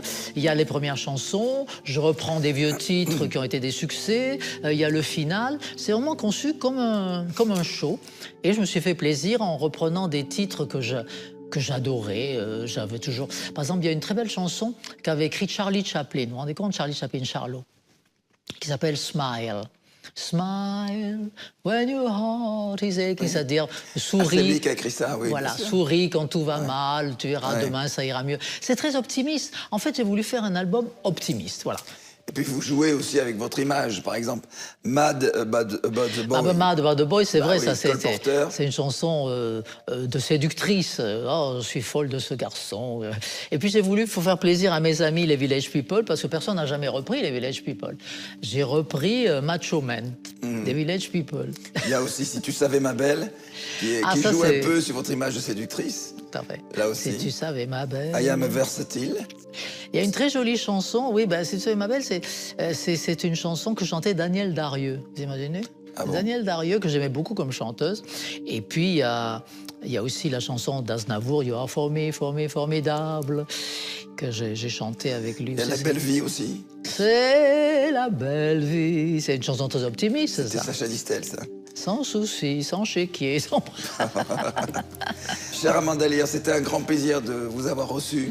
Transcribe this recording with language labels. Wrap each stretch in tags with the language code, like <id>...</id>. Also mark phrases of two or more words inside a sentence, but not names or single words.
<fr>Il y a les premières chansons, je reprends des vieux titres qui ont été des succès. Il y a le final. C'est vraiment conçu comme un show. Et je me suis fait plaisir en reprenant des titres que j'adorais. J'avais toujours... Par exemple, il y a une très belle chanson qu'avait écrite Charlie Chaplin. Vous vous rendez compte, Charlie Chaplin, Charlot, qui s'appelle Smile.</fr> <en>Smile when your heart is aching,</en> <fr>c'est-à-dire souris. C'est lui qui a écrit ça, oui. Voilà, souris quand tout va mal, tu verras demain ça ira mieux. C'est très optimiste. En fait, j'ai voulu faire un album optimiste, voilà. Et puis vous jouez aussi avec votre image, par exemple, Mad About the Boy. Ah ben Mad About the Boy, c'est vrai, oui, ça c'est une chanson de séductrice. Oh, je suis folle de ce garçon. Et puis j'ai voulu, faut faire plaisir à mes amis les Village People, parce que personne n'a jamais repris les Village People. J'ai repris Macho Man, des Village People. Il y a aussi Si tu savais ma belle, qui joue un peu sur votre image de séductrice. Tout à fait. Là aussi. Si tu savais ma belle.</fr> <en>I am versatile.</en> <fr>Il y a une très jolie chanson, oui, ben, Si tu savais ma belle, c'est une chanson que chantait Danielle Darrieux. Vous imaginez? Ah bon? Danielle Darrieux, que j'aimais beaucoup comme chanteuse. Et puis, il y a Il y a aussi la chanson d'Aznavour,</fr> <en>You are for me,</en> <fr>formidable, que j'ai chantée avec lui. Il y a La belle vie aussi. C'est la belle vie. C'est une chanson très optimiste, ça. C'est Sacha Distel, ça. Sans souci, sans chéquier, sans... Chère Amanda Lear, c'était un grand plaisir de vous avoir reçu.</fr>